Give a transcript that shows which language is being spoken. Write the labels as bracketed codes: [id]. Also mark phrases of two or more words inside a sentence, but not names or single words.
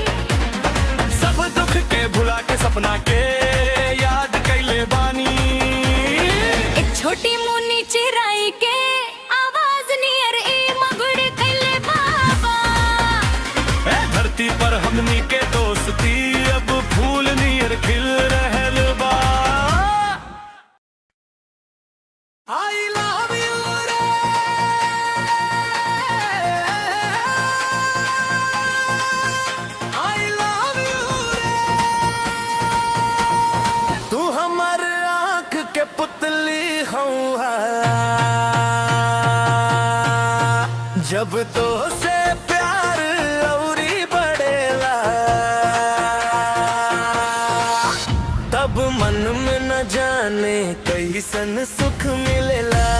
[bho] सब दुख के भुला के सपना के याद कैले बानी। एक छोटी मुन्नी चिराई के आवाज नियर ए मगुड़ कैले बाबा। ए धरती पर हमनी के दोस्ती अब फूल नियर खिल रहल बा। [en] I love you रे, I love you रे। [bho] तू हमर आँख के पुतली हौहा, जब तो से प्यार औरी बढ़ेला, तब मन में न जाने कैसन सुख मिलेला।